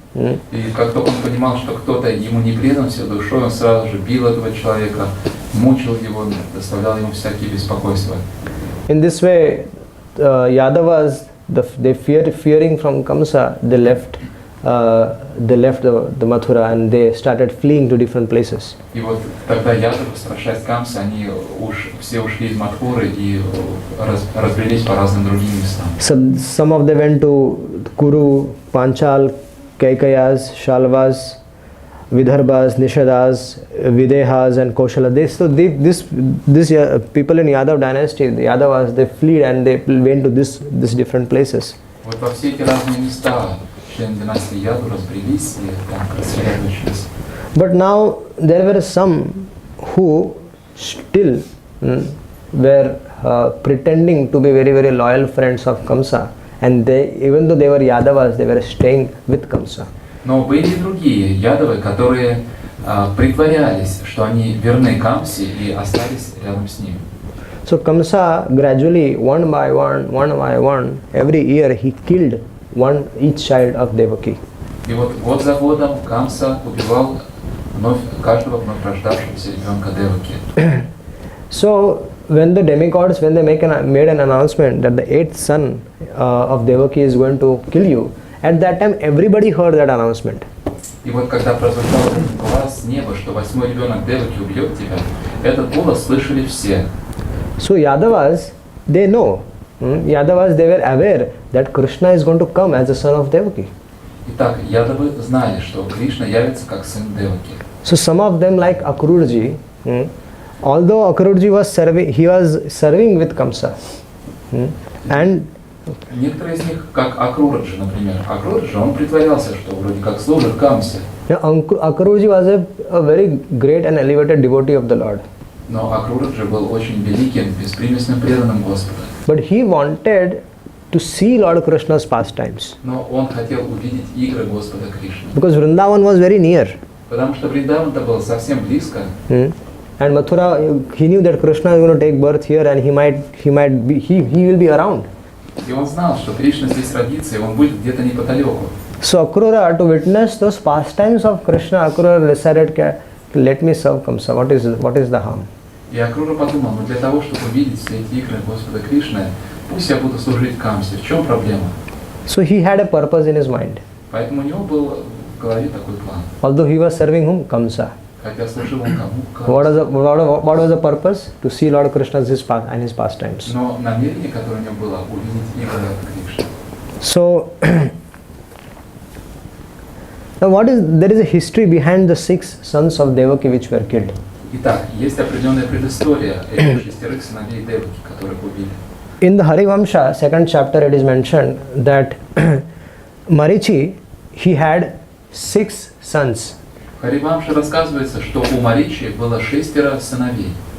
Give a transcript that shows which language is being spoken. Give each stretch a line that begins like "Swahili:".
Russian: И как только он понимал, что кто-то ему не предан всей душой, он сразу же бил этого человека, мучил его, доставлял ему всякие беспокойства.
English: In this way, Yadavas, fearing from Kamsa, they left the Mathura and they started fleeing to different places.
Russian: И вот тогда Ядовы, страшась Камса, они все ушли из Мадхуры и разбрелись по разным другим местам.
English: So some of them went to Kuru, Panchal, Kaikayas, Shalvas, Vidarbhas, Nishadas, Videhas and Koshala. These people in Yadav dynasty, the Yadavas, they fled and they went to these different places.
Russian: Вот во все эти разные места члены династии Яду разбрелись и там рассредоточились.
English: But now there were some who still were pretending to be very, very loyal friends of Kamsa, and even though they were Yadavas, they were staying with Kamsa.
Russian: Но были и другие Ядовы, которые притворялись, что они верны Камсе и остались рядом с ним.
English: So Kamsa gradually, one by one, every year he killed each child of Devaki.
Russian: И вот год за годом Камса убивал каждого вновь рождавшегося ребенка Деваки.
English: So when the demigods, when they made an announcement that the 8th son of Devaki is going to kill you, at that time everybody heard that announcement.
Russian: И вот когда прозвучал этот глаз с неба, что 8-й ребенок Деваки убьет тебя, этот голос слышали все.
English: So Yadavas, they know Yadavas, they were aware that Krishna is going to come as the son of Devaki.
Russian: Итак, ядовы знали, что Кришна явится как сын Деваки.
English: So some of them, like Akruraji, although Akruraji was serving with Kamsa, and
Russian: Некоторые из них, как Акрураджи, например. Акрураджи, он притворялся, что вроде как служит Камсе.
English: Akruraji was a very great and elevated devotee of the Lord.
Russian: Но Акрураджи был очень великим, беспримесным преданным Господа.
English: But he wanted to see Lord Krishna's pastimes.
Russian: Но он хотел увидеть игры Господа Кришны.
English: Because Vrindavan was very near.
Russian: Потому что Вриндаван-то был совсем близко.
English: And Mathura, he knew that Krishna is going to take birth here and he will be around.
Russian: И он знал, что Кришна здесь родится, и он будет где-то неподалеку.
English: So Akrura, to witness those pastimes of Krishna, Akrura decided, let me serve Kamsa. What is the harm?
Russian: И Акрура подумал, для того, чтобы увидеть все эти игры Господа Кришны, пусть я буду служить Камсе. В чем проблема?
English: So he had a purpose in his mind.
Russian: Поэтому у него был в голове такой план.
English: Although he was serving whom? Kamsa.
Russian: Хотя служил он кому?
English: What was the purpose? To see Lord Krishna and his pastimes.
Russian: Но намерение, которое у него было, увидеть игры Кришны.
English: So now there is a history behind the 6 sons of Devaki which were killed.
Russian: Итак, есть определенная предыстория этих 6 сыновей Деваки, которых убили.
English: In the Harivamsha, 2nd chapter, it is mentioned that Marichi, he had 6 sons.
Russian: В Харивамше рассказывается, что у Маричи было 6 сыновей.